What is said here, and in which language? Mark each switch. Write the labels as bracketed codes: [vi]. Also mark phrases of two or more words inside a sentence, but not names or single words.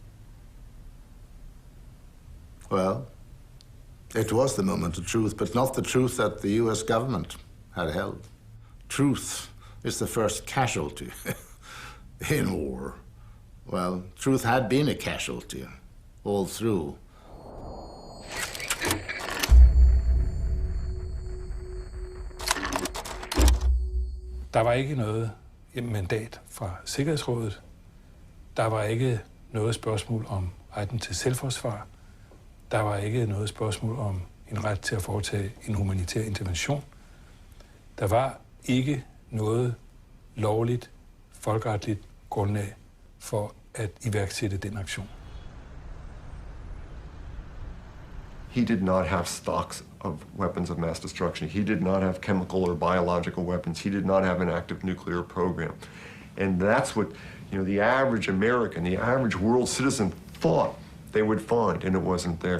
[en] Well, it was the moment of truth, but not the truth that the US government had held. Truth is the first casualty in war. Well, truth had been a casualty all through. [da] Der var ikke noget mandat fra Sikkerhedsrådet. Der var ikke noget spørgsmål om retten til selvforsvar. Der var ikke noget spørgsmål om en ret til at foretage en humanitær intervention. Der var ikke noget lovligt, folkeretligt grundlag for at iværksætte den aktion. [en] He did not have stocks of weapons of mass destruction. He did not have chemical or biological weapons. He did not have an active nuclear program. And that's what, the average American, the average world citizen thought they would find, and it wasn't there.